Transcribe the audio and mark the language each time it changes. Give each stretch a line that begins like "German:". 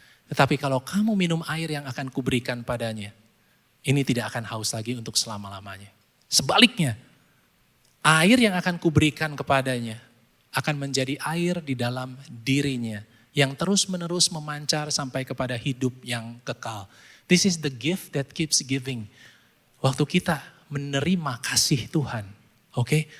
Indonesian: Tetapi kalau kamu minum air yang akan kuberikan padanya, ini tidak akan haus lagi untuk selama-lamanya. Sebaliknya, air yang akan kuberikan kepadanya akan menjadi air di dalam dirinya yang terus-menerus memancar sampai kepada hidup yang kekal.
English: This is the gift that keeps giving.
Indonesian: Waktu kita menerima kasih Tuhan, oke?